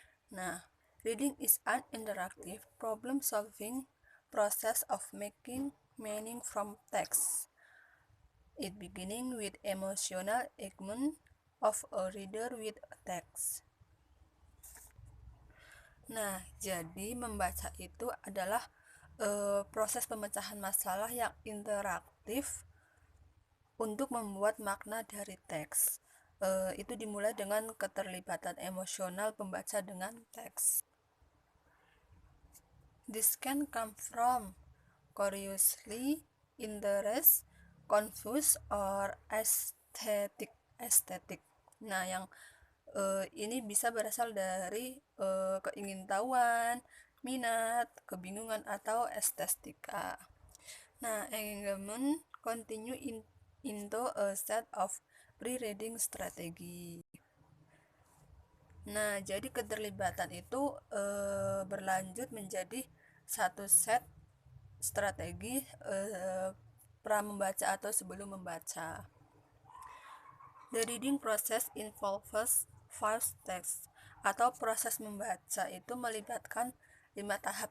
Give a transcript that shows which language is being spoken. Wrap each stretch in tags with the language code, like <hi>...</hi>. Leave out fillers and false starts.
<en>Nah, reading is an interactive problem-solving process of making meaning from text. It beginning with emotional engagement of a reader with a text.</en> <id>Nah, jadi membaca itu adalah proses pemecahan masalah yang interaktif untuk membuat makna dari teks. Itu dimulai dengan keterlibatan emosional pembaca dengan teks.</id> <en>This can come from curiously, interest, confuse, or aesthetic.</en> <id>Nah, yang ini bisa berasal dari keingintahuan, minat, kebingungan, atau estetika.</id> <en>Nah, engagement continue into a set of pre-reading strategy.</en> <id>Nah, jadi keterlibatan itu berlanjut menjadi satu set strategi pra membaca atau sebelum membaca.</id> <en>The reading process involves 5 steps,</en> <id>atau proses membaca itu melibatkan 5 tahap.</id>